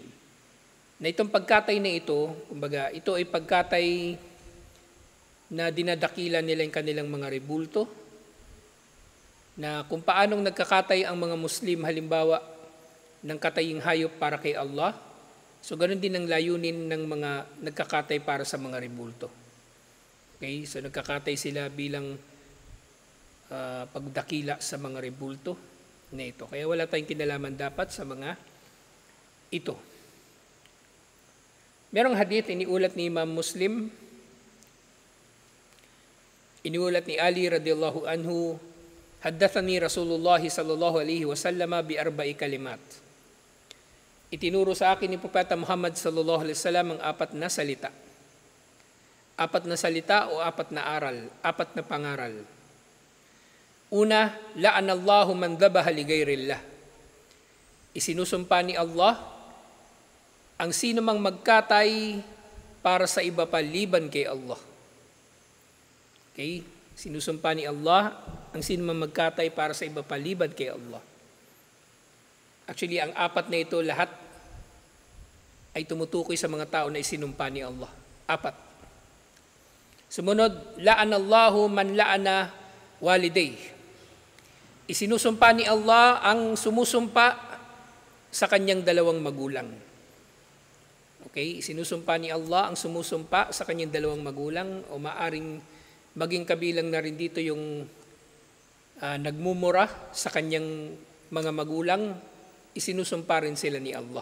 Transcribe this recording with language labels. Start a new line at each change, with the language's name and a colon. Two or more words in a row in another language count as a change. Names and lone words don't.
Filipino: Na itong pagkatay na ito, kumbaga, ito ay pagkatay na dinadakila nila yung kanilang mga rebulto, na kung paanong nagkakatay ang mga Muslim, halimbawa, ng kataying hayop para kay Allah, so ganoon din ang layunin ng mga nagkakatay para sa mga rebulto. Okay, so nagkakatay sila bilang pagdakila sa mga rebulto na ito. Kaya wala tayong kinalaman dapat sa mga ito. Merong hadith, iniulat ni Imam Muslim, iniulat ni Ali
Arabic: رضي الله عنه, حدثني رسول الله صلى الله عليه وسلم بأربع كلمات.
Filipino: Itinuro sa akin ni Propeta Muhammad
Arabic: صلى الله عليه وسلم
Filipino: ang apat na salita. Apat na salita o apat na aral, apat na pangaral. Una,
Arabic: لعن الله من ذبح لغير الله.
Filipino: Isinusumpa ni Allah ang sino mang magkatay para sa iba pa liban kay Allah. Okay? Sinusumpa ni Allah ang sino mang magkatay para sa iba pa liban kay Allah. Actually, ang apat na ito lahat ay tumutukoy sa mga tao na isinumpa ni Allah. 4. Sumunod,
Arabic: لعن الله من لعن والديه.
Filipino: Isinusumpa ni Allah ang sumusumpa sa kanyang dalawang magulang. Okay, isinusumpa ni Allah ang sumusumpa sa kanyang dalawang magulang, o maaring maging kabilang na rin dito yung nagmumura sa kanyang mga magulang, isinusumpa rin sila ni Allah.